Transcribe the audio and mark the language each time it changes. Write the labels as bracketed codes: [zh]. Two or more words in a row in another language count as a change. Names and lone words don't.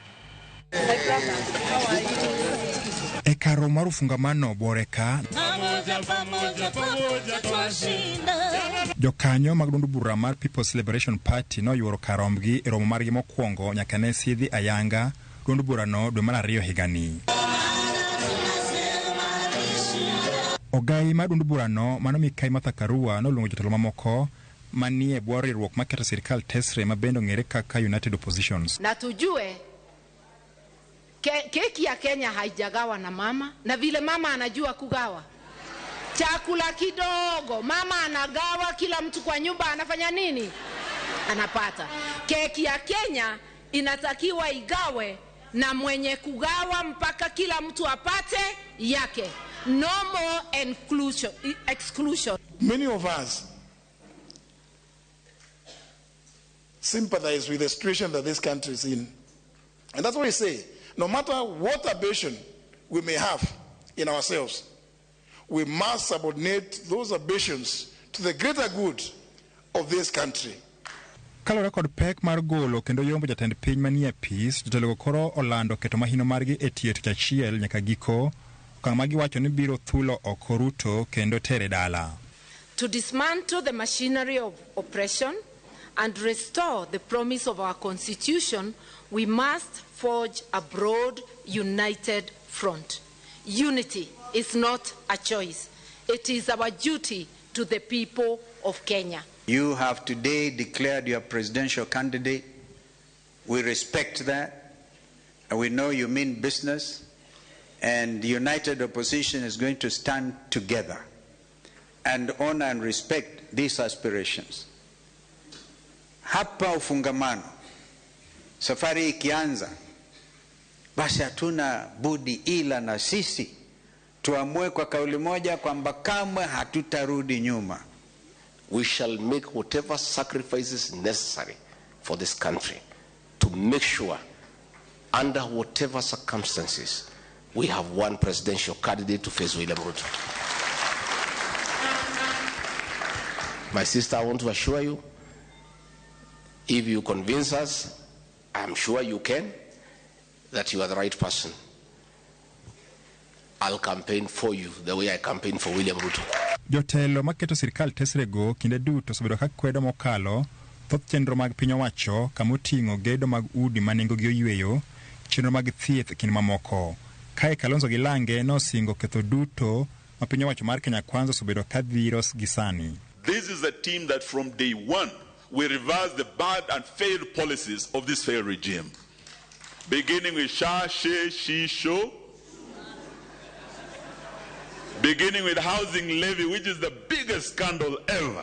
[luo] E karo mar fungamano boreka jokanyo mag duond bura mar People's Liberation Party no yuoro karombgi e romo margi mokwongo nyaka ne sidhi ayanga duond bura no dwe mar 2 higani. Ogai mar duond bura no mano Mikai Martha Karua no luongo jotelo mamoko manie bwo riwruok maketo sirkal tesre mabendo ng'ere kaka United Oppositions. [sw] Na tujue keki ya Kenya haijagawa na mama, na vile mama anajua kugawa chakula kidogo, mama anagawa, kila mtu kwa nyumba anafanya nini? Anapata. Keki ya Kenya inatakiwa igawe na mwenye kugawa mpaka kila mtu apate yake. [en] No more exclusion. Many of us sympathize with the situation that this country is in. And that's why we say, no matter what ambition we may have in ourselves, we must subordinate those ambitions to the greater good of this country. [luo] Kalo record pek mar golo kendo yombo jatend piny manie peace, jotelo koro olando keto mahino margi e tiet chachiel nyaka giko, kang magi wacho ni biro thulo oko Ruto kendo tere dala. [en] To dismantle the machinery of oppression and restore the promise of our constitution, we must forge a broad, united front. Unity is not a choice. It is our duty to the people of Kenya. You have today declared your presidential candidate. We respect that. And we know you mean business. And the united opposition is going to stand together and honor and respect these aspirations. [sw] Hapa ufungamano. Safari ikianza, basi hatuna budi ila na sisi tuamue kwa kauli moja kwamba kamwe hatutarudi nyuma. [en] We shall make whatever sacrifices necessary for this country to make sure, under whatever circumstances, we have one presidential candidate to face William Ruto. My sister, I want to assure you, if you convince us, I'm sure you can, that you are the right person. I'll campaign for you the way I campaign for William Ruto. [luo] Jotelo maketo sirkal tesrego kinde duto osebedo ka kwedo mokalo thoth chenro mag piny owacho kamoting'o gedo mag udi manengo gi oyweyo, chenro mag thieth kinde mamoko. Kae Kalonzo gi Lange nosingo ketho duto ma piny owacho mar Kenya Kwanza osebedo ka dhiro gisani. [en] This is a team that from day one we reverse the bad and failed policies of this failed regime. Beginning with Sha, She, She, Show. Beginning with housing levy, which is the biggest scandal ever.